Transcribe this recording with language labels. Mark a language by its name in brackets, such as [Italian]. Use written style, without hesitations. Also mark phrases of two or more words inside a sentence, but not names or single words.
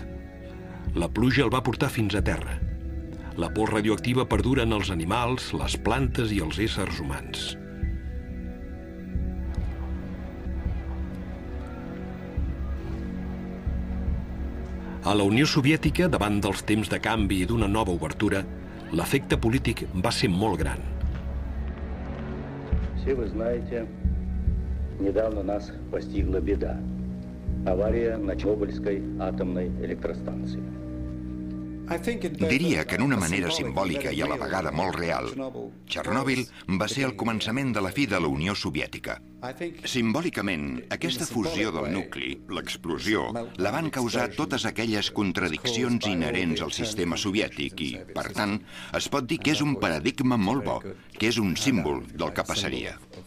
[Catalan] La pluja el va portar fins a terra. La pols radioactiva perdura en els animals, les plantes i els éssers humans. A la Unió Soviètica, davant dels temps de canvi i d'una nova obertura, l'efecte polític va ser molt gran. [Russian] Все вы знаете, недавно нас постигла беда. Авария на Чернобыльской атомной электростанции. [Catalan] Diria que en una manera simbòlica i a la vegada molt real, Txernòbil va ser el començament de la fi de la Unió Soviètica. Simbòlicament, aquesta fusió del nucli, l'explosió, la van causar totes aquelles contradiccions inherents al sistema soviètic i, per tant, es pot dir que és un paradigma molt bo, que és un símbol del que passaria.